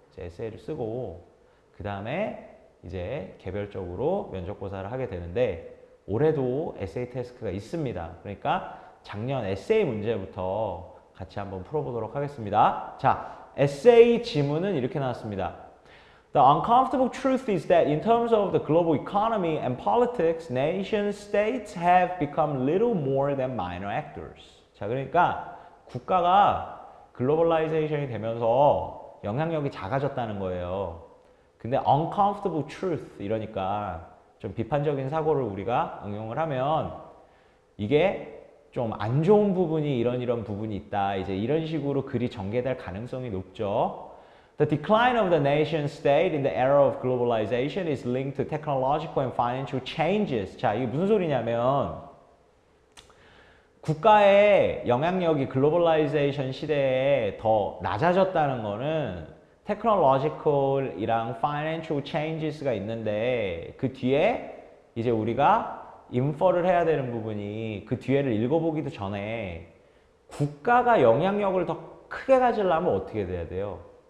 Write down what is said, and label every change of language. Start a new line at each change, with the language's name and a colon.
Korean: 이제 에세이를 쓰고 그 다음에 이제 개별적으로 면접고사를 하게 되는데 올해도 에세이 태스크가 있습니다. 그러니까 작년 에세이 문제부터 같이 한번 풀어보도록 하겠습니다. 자, 에세이 지문은 이렇게 나왔습니다.
English: The uncomfortable truth is that in terms of the global economy and politics, nation states have become little more than minor actors.
Korean: 자, 그러니까 국가가 글로벌라이제이션이 되면서 영향력이 작아졌다는 거예요. 근데
English: uncomfortable truth
Korean: 이러니까 좀 비판적인 사고를 우리가 응용을 하면 이게 좀 안 좋은 부분이 이런 부분이 있다. 이제 이런 식으로 글이 전개될 가능성이 높죠.
English: The decline of the nation state in the era of globalization is linked to technological and financial changes.
Korean: 자, 이게 무슨 소리냐면 국가의 영향력이 글로벌라이제이션 시대에 더 낮아졌다는 거는 테크놀로지컬이랑 파이낸셜 체인지스가 있는데 그 뒤에 이제 우리가 인퍼를 해야 되는 부분이 그 뒤에를 읽어보기도 전에 국가가 영향력을 더 크게 가지려면 어떻게 돼야 돼요?